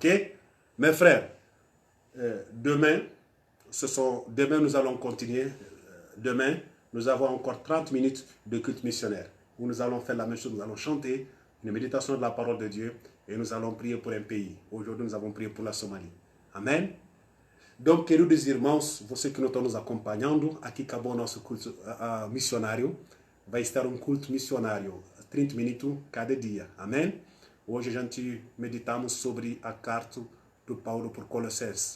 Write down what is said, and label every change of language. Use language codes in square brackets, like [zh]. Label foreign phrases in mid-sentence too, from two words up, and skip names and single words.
[fr] Mes frères, demain, nous allons continuer. Demain, nous avons encore 30 minutes de culte missionnaire où nous allons faire la même chose. Nous allons chanter une méditation de la parole de Dieu et nous allons prier pour un pays. Aujourd'hui, nous avons prié pour la Somalie. Amen. [pt] Então, queridos irmãos, você que não está nos acompanhando, aqui acabou o nosso culto missionário. Vai estar um culto missionário, 30 minutos cada dia. Amém? Hoje a gente meditamos sobre a carta do Paulo por Colossenses.